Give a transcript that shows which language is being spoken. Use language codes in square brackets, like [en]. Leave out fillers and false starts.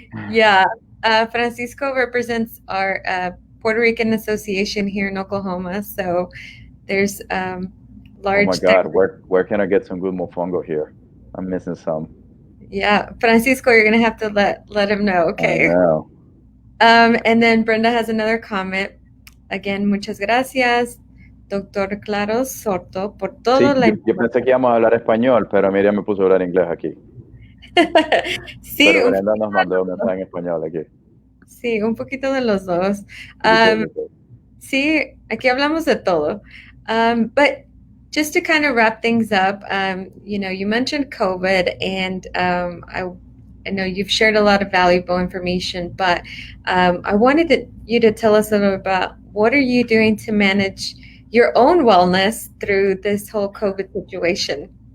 [en] Yeah, Francisco represents our Puerto Rican Association here in Oklahoma. So there's large. Oh my God, where can I get some good mofongo here? I'm missing some. Yeah, Francisco, you're gonna have to let him know. Okay. I know. And then Brenda has another comment. Again, [es] muchas gracias, Doctor Claros Sorto, por todo Sí, yo pensé que íbamos a hablar español, pero Miriam me puso a hablar inglés aquí. Sí, pero Brenda nos mandó un mensaje en español aquí. Sí, un poquito de los dos. Sí, aquí hablamos de todo. [en] But just to kind of wrap things up, you mentioned COVID, and I know you've shared a lot of valuable information, but I wanted you to tell us a little about what are you doing to manage your own wellness through this whole COVID situation?